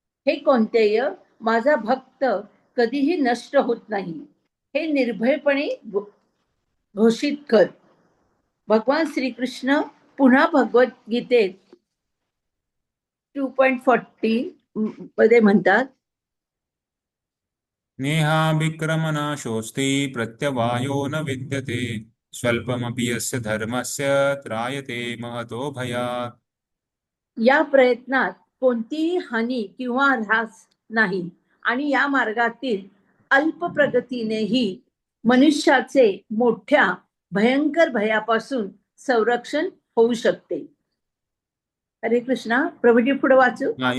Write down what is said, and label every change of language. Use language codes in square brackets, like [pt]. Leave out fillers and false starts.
[mr] हे कोणतेय, माझा भक्त कधीही नष्ट होत नाही, हे निर्भयपणे घोषित कर. भगवान श्रीकृष्ण पुन्हा भगवद्गीतेत 2.40 मध्ये म्हणतात, [sa] नेहाभिक्रमनाशोऽस्ति प्रत्यवायो न विद्यते स्वल्पमपि यस्य धर्मस्य त्रायते महतो भयात्. [mr] या प्रयत्नात कोणतीही हानी किंवा ऱ्हास नाही आणि या मार्गातील अल्प प्रगतीनेही मनुष्याचे मोठ्या भयंकर भयापासून संरक्षण होऊ शकते. हरे कृष्णा. प्रभुजी पुढे वाचू.